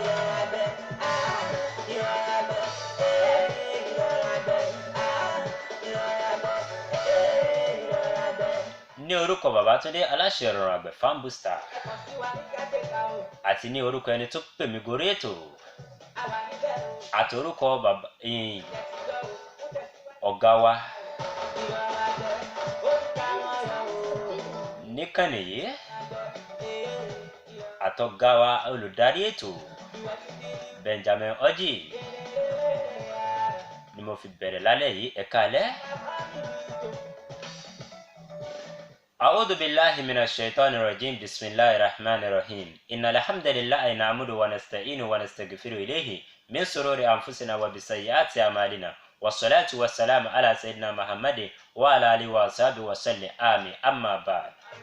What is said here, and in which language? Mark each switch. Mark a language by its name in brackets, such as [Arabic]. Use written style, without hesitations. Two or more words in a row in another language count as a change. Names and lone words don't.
[Yoruba] Ní orúkọ Babátúndé aláṣẹ ìrọ̀rùn àgbẹ̀ Farm Booster àti ní orúkọ ẹni tó pè mí gorí ètò àti orúkọ ọ̀gá wa níkànnì yìí àtọ̀gá wa olùdarí ètò Benjamin Oji ni mo fi bẹ̀rẹ̀ lálẹ́ yìí ẹ káalẹ́. [Arabic] أعوذ بالله من الشيطان الرجيم بسم الله الرحمن الرحيم إن الحمد لله نعمده ونستعينه ونستغفره إليه من شرور أنفسنا وبسيئات أعمالنا والصلاة والسلام على سيدنا محمد وعلى آله وصحبه وسلم آمين أما بعد.